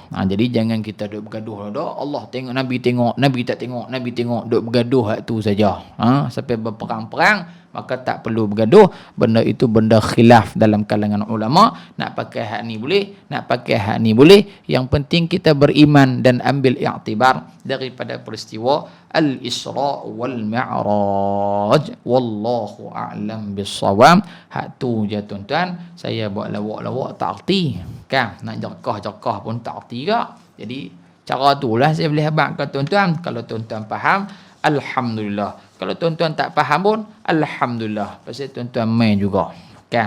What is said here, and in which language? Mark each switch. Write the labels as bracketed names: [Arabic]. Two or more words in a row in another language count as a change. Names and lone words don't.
[Malay] Jadi jangan kita duk bergaduh dah, Allah tengok, Nabi tengok, Nabi tak tengok, Nabi tengok, duk bergaduh hak tu saja. Sampai berperang-perang, maka tak perlu bergaduh. Benda itu benda khilaf dalam kalangan ulama. Nak pakai hak ni boleh, nak pakai hak ni boleh. Yang penting kita beriman dan ambil i'tibar daripada peristiwa [Arabic] الإسراء والمعراج. والله أعلم بالصواب. [Malay] Hak tu je tuan-tuan, saya buat lawak-lawak tak arti kan, nak jerkah-jerkah pun tak arti ke. Jadi cara tu lah saya boleh habaq ke tuan-tuan. Kalau tuan-tuan faham, alhamdulillah. Kalau tuan-tuan tak faham pun, alhamdulillah. Pasal tuan-tuan main juga kan.